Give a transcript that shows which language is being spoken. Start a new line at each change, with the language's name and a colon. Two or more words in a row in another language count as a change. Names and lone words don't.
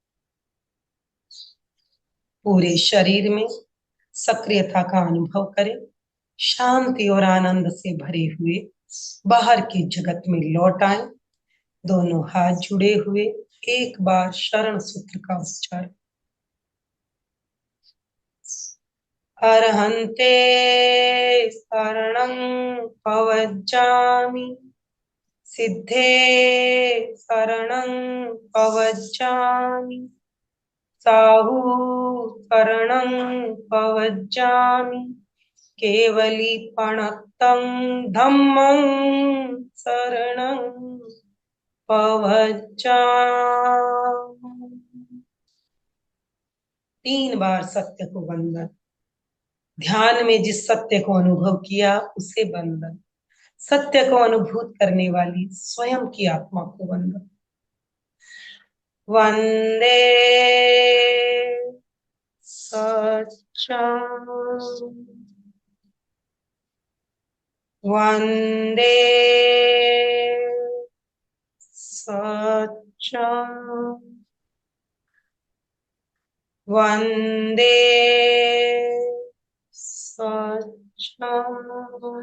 Hindi: पूरे शरीर में सक्रियता का अनुभव करें, शांति और आनंद से भरे हुए बाहर के जगत में लौट आए। दोनों हाथ जुड़े हुए, एक बार शरण सूत्र का उच्चारण।
Prakrit languages: अर्हन्ते शरणं पवज्जामि, सिद्धे शरणं पवज्जामि, साहु शरणं पवज्जामि, केवलीपणतं धम्मं शरणं पवज्जामि।
Hindi: 3 बार सत्य को वंदन। ध्यान में जिस सत्य को अनुभव किया उसे वंदन। सत्य को अनुभूत करने वाली स्वयं की आत्मा को वंदन।
Sanskrit: वंदे सच्चिदानंद, वंदे वंदे सच्चिदानंद।